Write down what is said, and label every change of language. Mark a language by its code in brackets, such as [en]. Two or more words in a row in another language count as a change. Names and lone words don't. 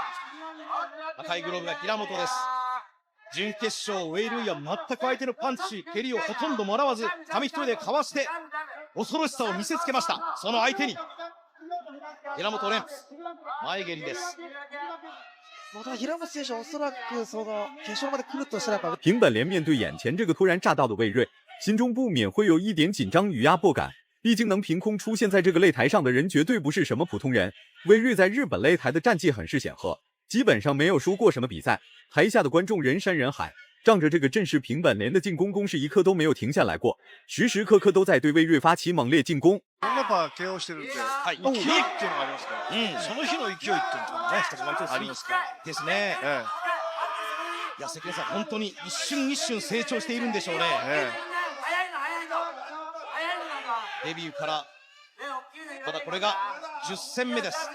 [ja] 赤いグローブが平本です。準決勝ウェイ・ルイは全く相手のパンチ蹴りをほとんどもらわず紙一重でかわして恐ろしさを見せつけました。その相手に平本蓮前蹴りです。ただ平本選手おそらくその決勝まで来るとしたらやっぱ [zh] 平本莲面对眼前这个突然乍到的魏睿，心中不免会有一点紧张与压迫感。毕竟能凭空出现在这个擂台上的人绝对不是什么普通人。魏睿在日本擂台的战绩很是显赫，基本上没有输过什么比赛。台下的观众人山人海，仗着这个阵势，平本莲的进攻攻势一刻都没有停下来过，时时刻刻都在对魏睿发起猛烈進攻。 [ja] やっぱ KO してるんで、勢いっていうのがありますから、その日の勢いっていうのがね、ありますから。ですね。いや関根さん本当に一瞬一瞬成長しているんでしょうね。デビューからただこれが10戦目です。